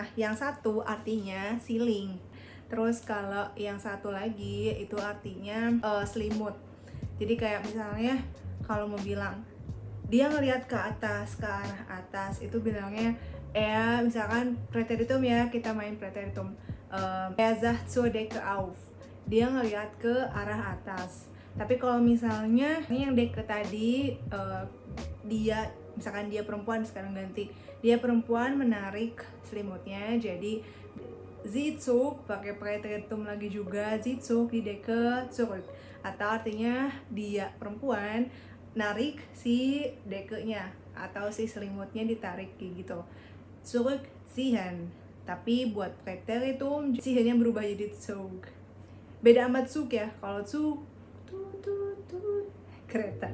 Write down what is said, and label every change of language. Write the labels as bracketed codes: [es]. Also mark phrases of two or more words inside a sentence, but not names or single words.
[id] Nah, yang satu artinya ceiling. Terus kalau yang satu lagi itu artinya selimut. Jadi kayak misalnya kalau mau bilang dia ngelihat ke atas, ke arah atas, itu bilangnya misalkan preteritum ya, kita main preteritum. [de] Sah zur Decke auf. [id] Dia ngelihat ke arah atas. Tapi kalau misalnya ini yang Decke tadi, misalkan dia perempuan, sekarang ganti, dia perempuan menarik selimutnya, jadi [de] sie zog, [id] pakai preteritum lagi juga, [de] sie zog die Decke zurück, [id] atau artinya dia perempuan narik si dekenya atau si selimutnya ditarik kayak gitu, zurückziehen. Tapi buat preteritum ziehen-nya berubah jadi zog. Beda sama zug ya, kalau zug kereta.